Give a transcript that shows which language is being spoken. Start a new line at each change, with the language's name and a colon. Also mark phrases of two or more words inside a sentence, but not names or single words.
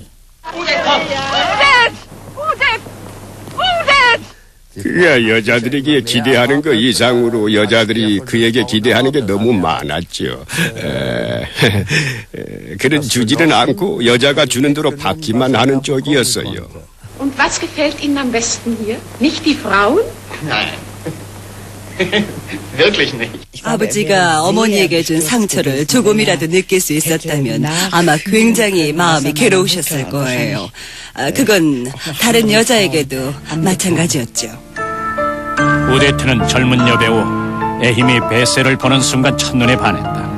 Korean: 그야 여자들에게 기대하는 것 이상으로 여자들이 그에게 기대하는 게 너무 많았죠. 그는 주지는 않고 여자가 주는 대로 받기만 하는 쪽이었어요.
German: Und was gefällt Ihnen am besten hier? Nicht die Frauen? Nein. Wirklich nicht.
Korean: 아버지가 어머니에게 준 상처를 조금이라도 느낄 수 있었다면 아마 굉장히 마음이 괴로우셨을 거예요. 그건 다른 여자에게도 마찬가지였죠. 우데트는 젊은 여배우 에히미 베셀을 보는 순간 첫눈에 반했다.